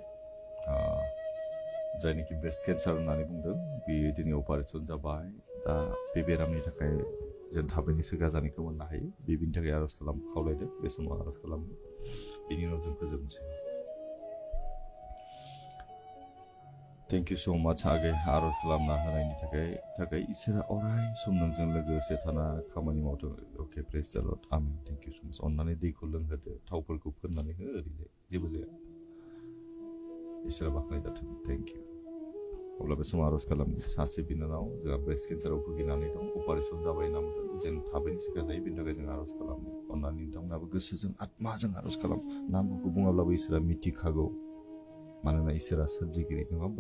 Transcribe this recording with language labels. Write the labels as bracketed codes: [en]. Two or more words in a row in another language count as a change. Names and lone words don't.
[brx] जायनोखि [en] breast cancer [brx] होननानै बुंदों बेयो दिनै अपारेसन जाबाय. दा बे बेरामनि थाखाय जों थाबैनो सोगा जानायखौ मोननो हायो. बेनि थाखाय आर'ज खावलायदों. बे समाव आर'ज खालामनो. बेनि उनाव जों फोजोबनोसै. [en] Thank you so much. [brx] आगे आर'ज खालामना होनायनि थाखाय इसोरा अराय सम नोंजों लोगोसे थाना खामानि मावदों. [en] Okay, praise the Lord. Amen. Thank you so much. [brx] अन्नानै दैखौ लोंहोदो. थावफोरखौ फोननानै हो. ओरैनो जेबो जाया. इसोरा बाख्नाय जाथों. [en] Thank you. [brx] अब्ला बे समाव आर'ज खालामनि. सासे बिनानाव जोंहा ब्रेस्ट केन्साराव भुगिनानै दं. अपारेसन जाबाय होनना बुंदों. जों थाबैनो सिगा जायो. बेनि थाखाय जों आर'ज खालामनि. अन्नानै नोंथांमोनाबो गोसोजों आत्माजों आर'ज खालाम. नामखौ बुङाब्लाबो इसोरा मिथिखागौ. मानोना इसोरा सोरजिगिरि नङा होमबा?